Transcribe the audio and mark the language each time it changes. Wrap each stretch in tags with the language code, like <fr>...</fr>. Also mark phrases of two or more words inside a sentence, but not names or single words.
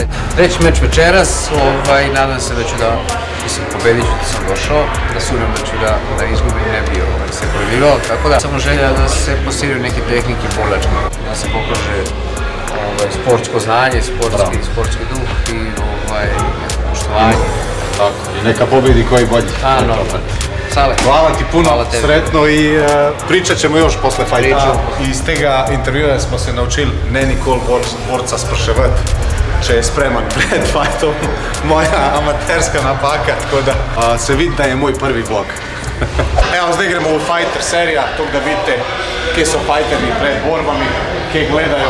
<sr>Treći meč večeras, nadam se da ću da, mislim, pobedit ću da sam došao, da sumnjam da ću da izgubim, ne bi se pojavljivao, tako da samo želja da se postiraju neke tehnike bolačke, da se pokaže sportsko znanje, sportski duh i neko poštovanje. Tako, i neka pobedi koji bolji. Hvala ti puno, sretno i pričat ćemo još posle fajta.</sr> <sl>Iz tega intervjuja smo se naučili ne nikoli borca spraševati, če je spreman pred fajtom. Moja amaterska napaka, tako da se vidi da je moj prvi blog. Evo, zdaj gremo v Fighter serija, tako da vidite, kje so fajterji pred borbami, kje gledajo.</sl>